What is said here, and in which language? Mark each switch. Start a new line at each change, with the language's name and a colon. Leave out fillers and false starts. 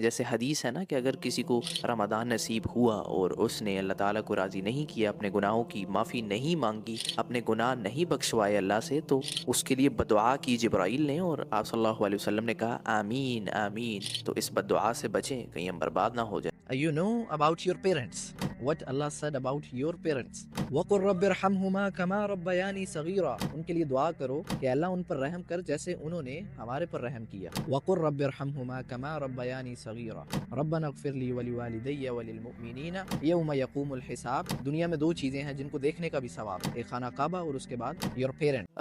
Urdu: جیسے حدیث ہے نا کہ اگر کسی کو رمضان نصیب ہوا اور اس نے اللہ تعالیٰ کو راضی نہیں کیا، اپنے گناہوں کی معافی نہیں مانگی، اپنے گناہ نہیں بخشوائے اللہ سے، تو اس کے لیے بدعا کی جبرائیل نے، اور آپ صلی اللہ علیہ وسلم نے کہا آمین آمین. تو اس بدعا سے بچیں، کہیں ہم برباد نہ ہو جائیں.
English: You know about your parents, what Allah said about your parents.
Arabic: وَقُلْ رَبِّ ارْحَمْهُمَا كَمَا رَبَّيَانِي صَغِيرًا.
Urdu: ان کے لیے دعا کرو کہ اللہ ان پر رحم کر جیسے انہوں نے ہمارے پر رحم کیا.
Arabic: وَقُلْ رَبِّ ارْحَمْهُمَا كَمَا رَبَّيَانِي صَغِيرًا. رَبَّنَا اغْفِرْ لِي وَلِوَالِدَيَّ وَلِلْمُؤْمِنِينَ يَوْمَ يَقُومُ الْحِسَابُ.
Urdu: دنیا میں 2 چیزیں ہیں جن کو دیکھنے کا بھی ثواب ہے، ایک خانہ کعبہ اور اس کے بعد
English: your parent.